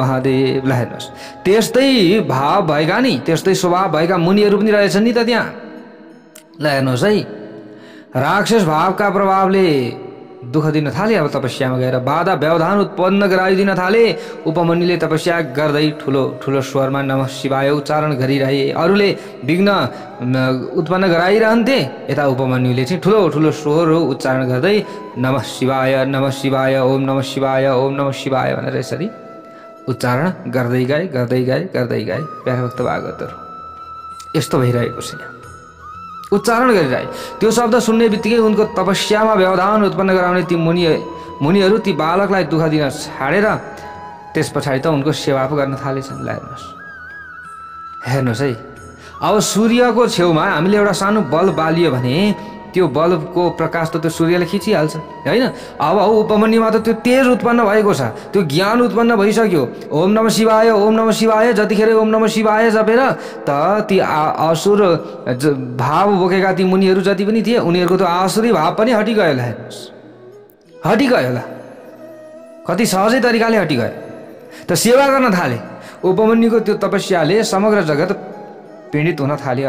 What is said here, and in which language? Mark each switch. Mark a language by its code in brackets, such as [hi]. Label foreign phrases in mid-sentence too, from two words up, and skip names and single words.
[ne] ल हेर्नुहोस्, त्यस्तै भाव भएका नि, त्यस्तै स्वभाव भएका मुनिहरू पनि रहेछन् नि त त्यहाँ। ल हेर्नुहोस् है, राक्षस भावका प्रभावले दुःख दिन थाले। अब तपस्यामा गएर बाधा व्यवधान उत्पन्न गराइदिन थाले। उपमन्युले तपस्या गर्दै ठुलो ठुलो स्वरमा [sa] नमः शिवाय [ne] उच्चारण गरिरहे। अरूले विघ्न उत्पन्न गराइरहन्थे, यता उपमन्युले चाहिँ ठुलो ठुलो स्वरहरू उच्चारण गर्दै [sa] नमः शिवाय ओम नमः शिवाय ओम नमः शिवाय [ne] भनेर यसरी उच्चारण गर्दै गए। प्यारो भक्त भागवतहरू यस्तो भइरहेको छ। उच्चारण गरिरहे, त्यो शब्द सुन्ने बित्तिकै उनको तपस्यामा व्यवधान उत्पन्न गराउने ती मुनिहरू ती बालकलाई दुःख दिन छाडेर त्यस पछाडि त उनको सेवा पो गर्न थालेछन्। हेर्नुहोस् है, अब सूर्यको छेउमा हामीले एउटा सानो बल्ब बालियो भने त्यो बल्बको प्रकाश त त्यो सूर्यले खिचिहाल्छ होइन। अब उपमन्युमा त त्यो तेज उत्पन्न भएको छ, त्यो ज्ञान उत्पन्न भइसक्यो। [sa] ओम नमः शिवाय [ne] जतिखेर [sa] ओम नमः शिवाय [ne] जपेर त ती असुर भाव बोकेका ती मुनिहरू जति पनि थिए उनीहरूको त्यो आसुरी भाव पनि हटिगयो। होला हेर्नुहोस्, हटिगयो होला, कति सहजै तरिकाले हटिगयो। त सेवा गर्न थाले। उपमन्युको त्यो तपस्याले समग्र जगत पीडित हुन थाल्यो।